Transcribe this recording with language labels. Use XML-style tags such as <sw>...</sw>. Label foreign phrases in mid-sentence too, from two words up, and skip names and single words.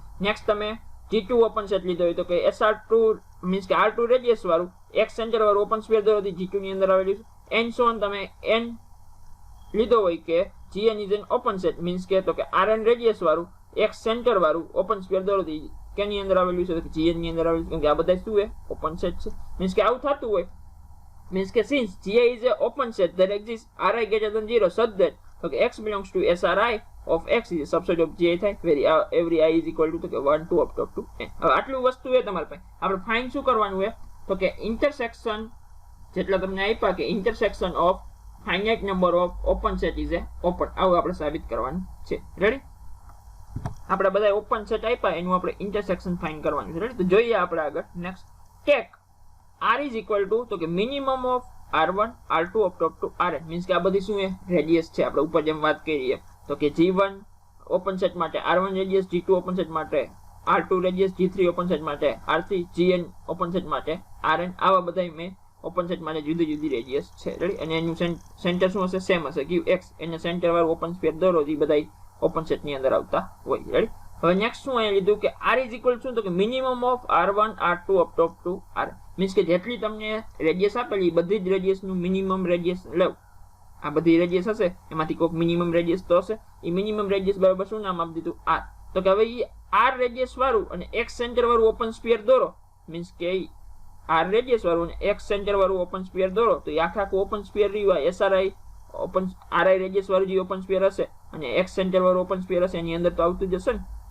<gu>નેક્સ્ટ તમે g2</gu> <en>open set</en> <gu>લીધો હોય તો કે SR2 મીન્સ કે R2 રેડિયસ વાળું x સેન્ટર વાળું</gu> <en>open sphere</en> <gu>દોરો તો g2 ની અંદર આવેલું છે.</gu> <en>and so on</en> <gu>તમે n લીધો હોય કે</gu> <en>gn is an open set</en> <gu>મીન્સ કે તો કે rn રેડિયસ વાળું x સેન્ટર વાળું</gu> <en>open sphere</en> <gu>દોરો તો કેની અંદર આવેલું છે તો કે gn ની અંદર આવેલું છે, કેમ કે આ બધા શું છે</gu> <en>open set</en> <gu>છે. મીન્સ કે આવું થતું હોય</gu> <en>means કે since gi is a open set that exists ri greater than 0 such that so x belongs to sri of x is a subset of gi થાય where every i is equal to</en> <gu>તો કે</gu> <en>1 to up to n.</en> <gu>હવે આટલું વસ્તુ છે તમારા પાસે. આપણે ફાઇન્ડ શું કરવાનું છે તો કે ઇન્ટરસેક્શન જેટલા તમને આપ્યા કે</gu> <en>intersection of finite number of open set is a open,</en> <gu>આવું આપણે સાબિત કરવાનું છે. રેડી? આપણે બધા</gu> <en>open set</en> <gu>આપ્યા એનું આપણે</gu> <en>intersection find</en> <gu>કરવાનું છે. રેડી? તો જોઈએ આપણે આગળ</gu> <en>next take r is equal to</en> <gu>તો કે</gu> <en>minimum of r1 r2 up to rn</en> <gu>મીન્સ કે આ બધી શું છે રેડિયસ છે. આપણે ઉપર જેમ વાત કરીએ તો કે g1</gu> <en>open set</en> <gu>માટે r1 રેડિયસ, g2</gu> <en>open set</en> <gu>માટે r2 રેડિયસ, g3</gu> <en>open set</en> <gu>માટે r3, gn</gu> <en>open set</en> <gu>માટે rn, આવા બધા મેં</gu> <en>open set</en> <gu>માટે જુદી જુદી રેડિયસ છે. રેડી? અને એનું સેન્ટર શું હશે? સેમ હશે. ગીવ x એને સેન્ટર વાળું</gu> <en>open sphere</en> <gu>દોરો એ બધા</gu> <en>open set</en> <gu>ની અંદર આવતા હોય. રેડી? હવે નેક્સ્ટ શું અહીંયા લીધું કે</gu> <en>r is equal</en> <gu>શું તો કે</gu> <en>minimum of r1 r2 up to rn</en> <gu>મીન્સ કે જેટલી તમને રેડિયસ આપેલી બધી જ રેડિયસ નું</gu> <en>minimum radius</en> <gu>લઉં. આ બધી રેડિયસ હશે એમાંથી કોઈક</gu> <en>minimum radius</en> <gu>તો હશે. એ</gu> <en>minimum radius</en> <gu>બરાબર શું નામ આપી દીધું? r. તો કે હવે એ r રેડિયસ વાળું અને x સેન્ટર વાળું</gu> <en>open sphere</en> <gu>દોરો મીન્સ કે r રેડિયસ વાળું અને x સેન્ટર વાળું</gu> <en>open sphere</en> <gu>દોરો તો એ આખા</gu> <en>open sphere</en> <gu>રહ્યું SRI ઓપન RI રેડિયસ વાળું જે</gu> <en>open sphere</en> <gu>હશે અને x સેન્ટર વાળું</gu> <en>open sphere</en> <gu>હશે એની અંદર તો આવતું જ હશે ને.</gu>